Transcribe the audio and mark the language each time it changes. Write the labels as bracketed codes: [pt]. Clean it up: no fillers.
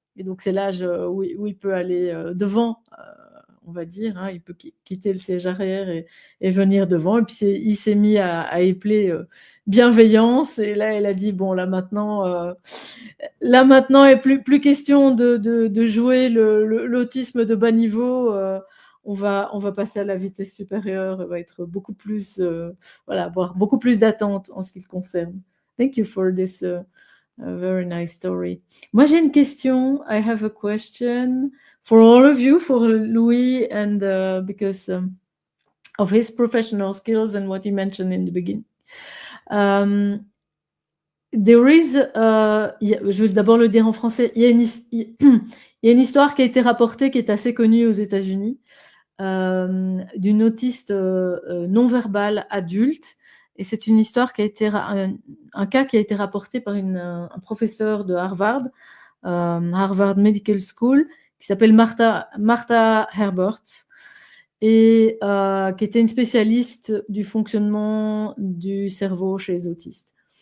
[fr] Et donc, c'est l'âge où il peut aller devant, on va dire, hein, il peut quitter le siège arrière et venir devant. Et puis, il s'est mis à épeler bienveillance. Et là, elle a dit, bon, là maintenant, il n'est plus question de jouer l'autisme de bas niveau. On va passer à la vitesse supérieure. On va être beaucoup plus, avoir beaucoup plus d'attente en ce qui le concerne. [en] Thank you for this very nice story. [fr] Moi, j'ai une question. [en] I have a question for all of you, for Louis, and because of his professional skills and what he mentioned in the beginning. There is, [fr] je vais d'abord le dire en français, il y a une histoire qui a été rapportée, qui est assez connue aux États-Unis, d'une autiste non-verbale adulte. Et c'est une histoire qui a été un cas qui a été rapporté par un professeur de Harvard Medical School, qui s'appelle Martha Herbert, et qui était une spécialiste du fonctionnement du cerveau chez les autistes.